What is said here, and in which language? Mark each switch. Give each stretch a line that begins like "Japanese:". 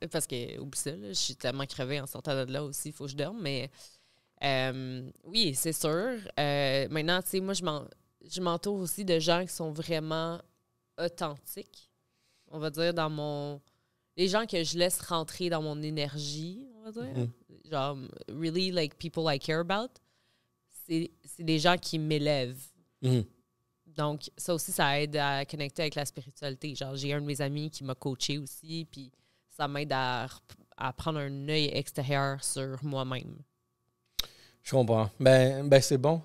French: Parce que, oublie ça, là, je suis tellement crevée en sortant de là aussi, il faut que je dorme. Mais oui, c'est sûr. Maintenant, tu sais, moi, je m'entoure aussi de gens qui sont vraiment authentiques. On va dire dans mon. Les gens que je laisse rentrer dans mon énergie, on va dire. Mhm.
English: Genre, really, like, people I care about.
French: C'est des gens qui m'élèvent. Mhm. Donc, ça aussi, ça aide à connecter avec la spiritualité. Genre, j'ai un de mes amis qui m'a coaché aussi, puis ça m'aide à prendre un œil extérieur sur moi-même. Je comprends. Ben c'est bon.